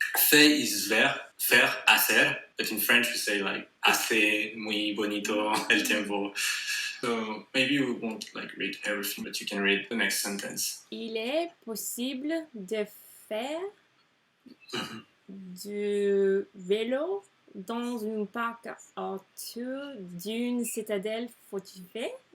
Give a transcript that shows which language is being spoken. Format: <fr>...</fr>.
<en>Fait is ver, faire, hacer, but in French we say like</en> <es>hace muy bonito el tiempo.</es> <en>So maybe we won't like read everything, but you can read the next sentence.</en> <fr>Il est possible de faire du vélo dans un parc autour d'une citadelle fortifiée.</fr>